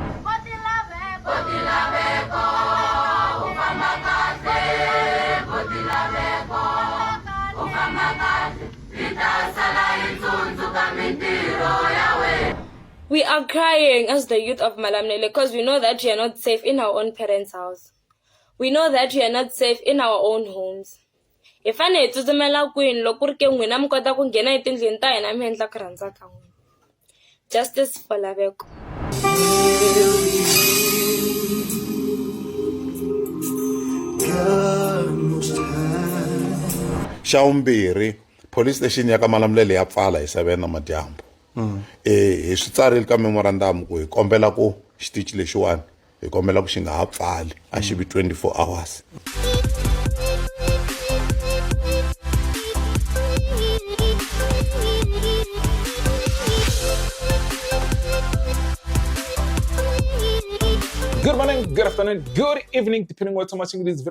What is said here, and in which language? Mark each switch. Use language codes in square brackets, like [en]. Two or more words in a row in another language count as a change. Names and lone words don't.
[en] We are crying as the youth of Malamulele because we know that we are not safe in our own parents' house. We know that we are not safe in our own homes. If I need to justice for Laveko. [ts] Shaumbiri police station ya ka Malamulele ya pfala hi 7 namadyambu. Hi swi tsarile ka memorandum ku hi kombela ku xitichi lexiwani hi kombela ku xi nga ha pfali a xi vi 24 hours. [en] Good morning, good afternoon, good evening, depending on what time watching this video.